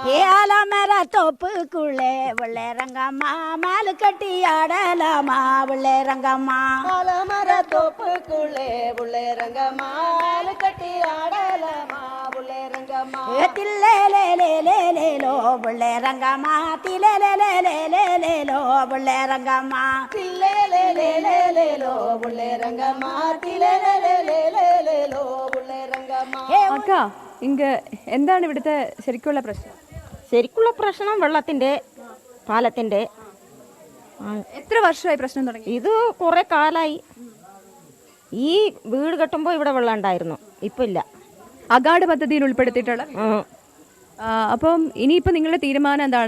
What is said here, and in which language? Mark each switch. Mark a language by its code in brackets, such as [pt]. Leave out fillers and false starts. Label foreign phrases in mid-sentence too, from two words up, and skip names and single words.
[ta] ஏலமர தோப்புக்குள்ளே புள்ளே ரங்கம்மா மாலு கட்டி ஆடலாமா புள்ளே ரங்கம்மா ஆலமர தோப்புக்குள்ளே புள்ளே ரங்கம்மா மாலு கட்டி ஆடலாமா புள்ளே ரங்கம்மா திலேலேலேலேலேலோ புள்ளே ரங்கம்மா திலேலேலேலேலேலோ புள்ளே ரங்கம்மா திலேலேலேலேலேலோ புள்ளே ரங்கம்மா திலேலேலேலேலேலோ புள்ளே ரங்கம்மா. [ml] അക്ക ഇങ്ങ് എന്താണ് ഇവിടുത്തെ ശരിക്കുള്ള പ്രശ്നം? ശരിക്കുള്ള പ്രശ്നം വെള്ളത്തിൻ്റെ പാലത്തിൻ്റെ. എത്ര വർഷമായി പ്രശ്നം തുടങ്ങി? ഇത് കുറേ കാലമായി. ഈ വീട് കെട്ടുമ്പോൾ ഇവിടെ വെള്ളം ഉണ്ടായിരുന്നു, ഇപ്പം ഇല്ല. അഗാഡ് പദ്ധതിയിൽ ഉൾപ്പെടുത്തിയിട്ടുള്ള. അപ്പം ഇനിയിപ്പോൾ നിങ്ങളുടെ തീരുമാനം എന്താണ്?